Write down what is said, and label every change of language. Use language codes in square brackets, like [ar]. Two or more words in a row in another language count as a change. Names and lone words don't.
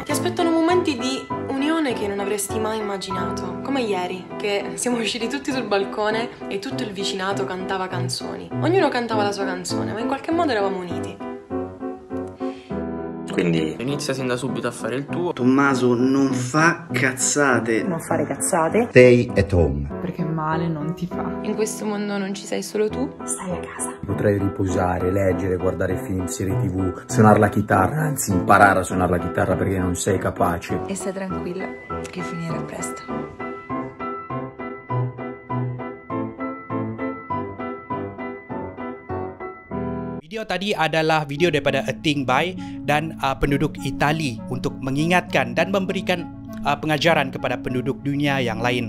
[it] Ti aspettano momenti di unione che non avresti mai immaginato, come ieri, che siamo usciti tutti sul balcone e tutto il vicinato cantava canzoni. Ognuno cantava la sua canzone, ma in qualche modo eravamo uniti. Quindi inizia sin da subito a fare il tuo. Tommaso, non fa cazzate. Non fare cazzate. [en] Stay at home. [it] Perché male non ti fa. In questo mondo non ci sei solo tu. Stai a casa. Potrei riposare, leggere, guardare film, serie TV, suonare la chitarra, anzi imparare a suonare la chitarra perché non sei capace. E stai tranquilla che finirà presto. [ms] Video tadi adalah video daripada A Thing By dan penduduk Itali untuk mengingatkan dan memberikan pengajaran kepada penduduk dunia yang lain.